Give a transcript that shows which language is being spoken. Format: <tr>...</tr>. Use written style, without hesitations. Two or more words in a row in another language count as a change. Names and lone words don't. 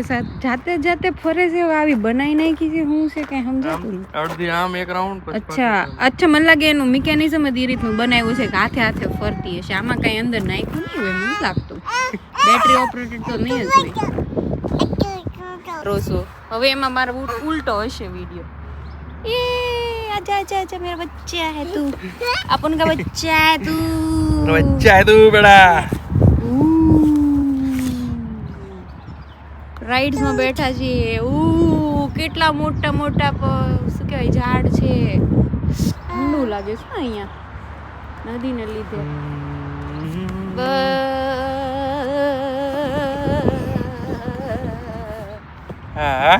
<gu>જાતે જાતે ફરે છે આવી બનાવી નાખી છે. શું છે કઈ સમજાતું નથી. અડધી આમ એક રાઉન્ડ પછી અચ્છા મને લાગે એનું મિકેનિઝમ જ એ રીતનું બનાવ્યું છે કે હાથે હાથે ફરતી હશે. આમાં કઈ અંદર નાખ્યું નહીં હોય મને લાગતું.</gu> <en>battery operated</en> <gu>તો નહીં જ હોય. રોસો હવે એમાં મારો ઉલટો હશે વિડીયો.</gu> <hi>ये आजा आजा आजा मेरा बच्चा है तू अपन का बच्चा है तू बच्चा है तू बेटा</hi> <gu>રાઇડ્સ માં બેઠા છીએ. કેટલા મોટા મોટા શું કહેવાય ઝાડ છે. ઠંડુ લાગે છે અહીંયા નદીને લીધે. હા</gu>